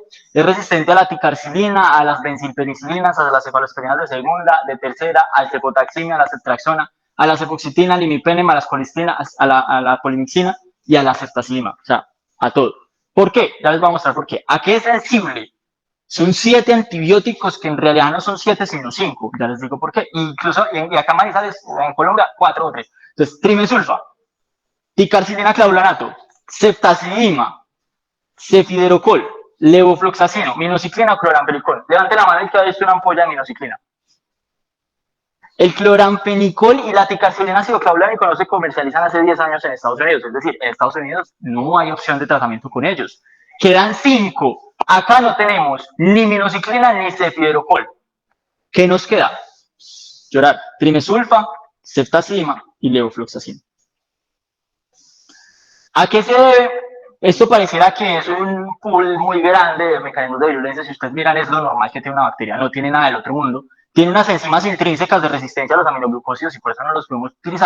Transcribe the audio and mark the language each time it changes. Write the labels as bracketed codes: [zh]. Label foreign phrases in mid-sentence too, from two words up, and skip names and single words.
[es] Es resistente a la ticarcilina, a las benzilpenicilinas, a las cefalosporinas de segunda, de tercera, al cefotaximia, a la ceftraxona, a la cefoxitina, al imipenem, a las colistinas, a la polimixina y a la ceftazidima, o sea, a todo. ¿Por qué? Ya les voy a mostrar por qué. ¿A qué es sensible? Son 7 antibióticos que en realidad no son 7 sino 5, ya les digo por qué. Incluso, y acá en Manizales, en Colombia, 4 o 3. Entonces, trimesulfa, ticarcilina clavulanato, ceftazidima, cefiderocol, levofloxacino, minociclina o cloramfenicol. Levante la mano el que ha visto una ampolla de minociclina. El cloramfenicol y la ticarcilina cicloclavulanico no se comercializan hace 10 años en Estados Unidos, es decir, en Estados Unidos no hay opción de tratamiento con ellos. Quedan 5. Acá no tenemos ni minociclina ni cefiderocol. ¿Qué nos queda? Llorar. Trimesulfa, ceftazidima y levofloxacino. ¿A qué se debe? Esto pareciera que es un pool muy grande de mecanismos de virulencia. Si ustedes miran, es lo normal que tiene una bacteria, no tiene nada del otro mundo. Tiene unas enzimas intrínsecas de resistencia a los aminoglucósidos y por eso no los podemos utilizar.